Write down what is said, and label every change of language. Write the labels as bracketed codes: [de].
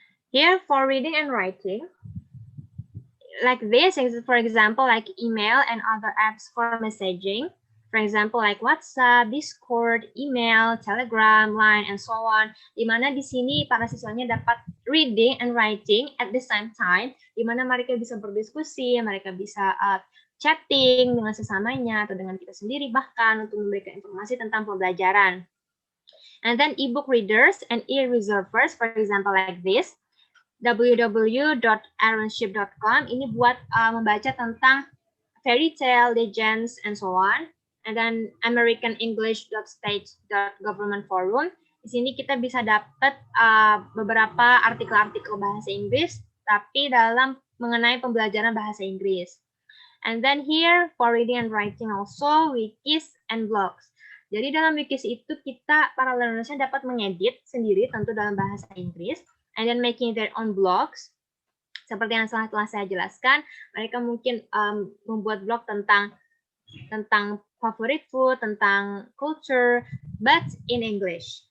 [en] Here for reading and writing, like this, for example, like email and other apps for messaging. For example, like WhatsApp, Discord, email, Telegram, Line, and so on. [id] Di mana di sini para siswanya dapat [en] reading and writing at the same time, [id] di mana mereka bisa berdiskusi, mereka bisa chatting dengan sesamanya atau dengan kita sendiri bahkan untuk memberikan informasi tentang pembelajaran. [en] And then ebook readers and e-reservers, for example, like this. www.aronship.com [id] ini buat membaca tentang [en] fairy tale, legends, and so on. And then americanenglish.state.government forum. [id] Di sini kita bisa dapat beberapa artikel-artikel bahasa Inggris, tapi dalam mengenai pembelajaran bahasa Inggris. [en] And then here for reading and writing also wikis and blogs. [id] Jadi dalam wikis itu kita para learnersnya dapat mengedit sendiri tentu dalam bahasa Inggris, [en] and then making their own blogs. [id] Seperti yang telah saya jelaskan, mereka mungkin membuat blog tentang favorite food, tentang culture, [en] but in English.